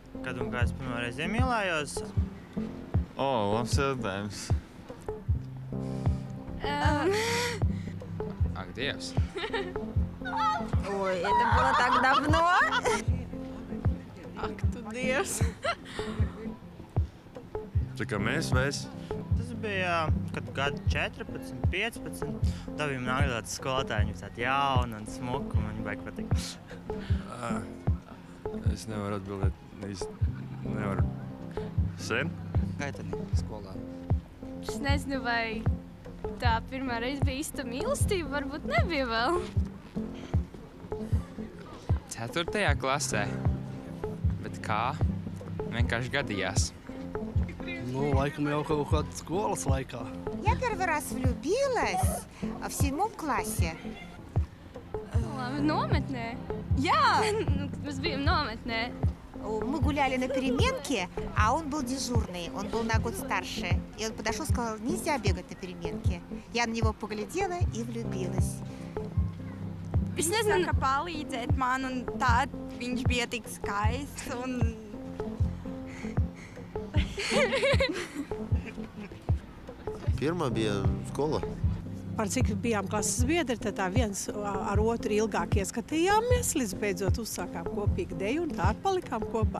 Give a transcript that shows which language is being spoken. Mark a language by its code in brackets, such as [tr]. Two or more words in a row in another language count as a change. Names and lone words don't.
[lv] kad un kā es pirmoreiz iemīlējos? Labs jautājums. Ах, Dievs. [ru] Ой, это было так давно. [lv] Ak, tu Dievs. Tā kā mēs vairs. Tas bija, kad gadu 14, 15. Tā bija nākotnē skolotāja, viņa tāda jauna un smuka, un viņa baigi patīk. Es nevaru atbildēt. Nevaru. Sen? Gaitani skolā. Es nezinu, vai tā pirmā reize bija īsta mīlestība, varbūt nebija vēl. 4. klasē. Bet kā? Vienkārši gadījās. Ну, laikam jau kaut kādā skolas laikā. [ru] Я первый раз влюбилась в 7 классе. [lv] Labi, nometnē. [ru] Я! [lv] Mēs bijām nometnē. [ru] Мы гуляли на переменке, а он был дежурный, он был на год старше. И он подошел и сказал, нельзя бегать на переменке. Я на него поглядела и влюбилась. [lv] Es nezinu, kā palīdzēt man, un tā viņš bija tik skaists. Pirmā bija skola. Par cik bijām klases biedri, tad tā viens ar otru ilgāk ieskatījāmies, līdz beidzot uzsākām kopīgi deju un tā palikām kopā.